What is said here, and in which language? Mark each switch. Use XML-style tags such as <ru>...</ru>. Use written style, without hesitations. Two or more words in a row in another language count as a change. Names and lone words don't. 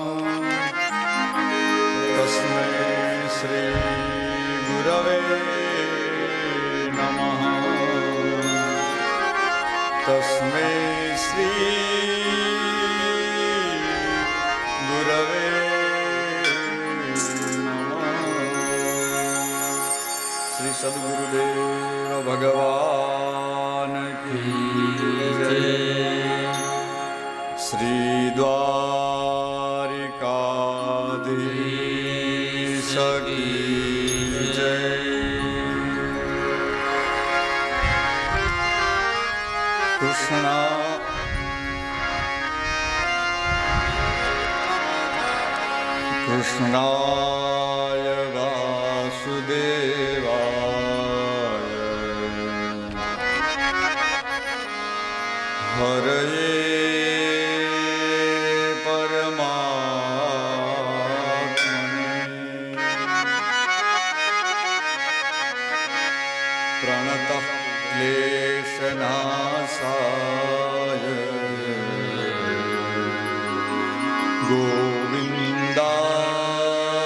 <sa>तस्मै श्री गुरवे नमः तस्मै श्री गुरवे नमः श्री सद्गुरुदेव</sa> <hi>भगवान की जय श्री द्वारिकाधीश की जय</hi> <sa>कृष्णा कृष्णाय वासुदेवाय हरये परमात्मने प्रणतः क्लेशनाशाय गोविन्दाय</sa>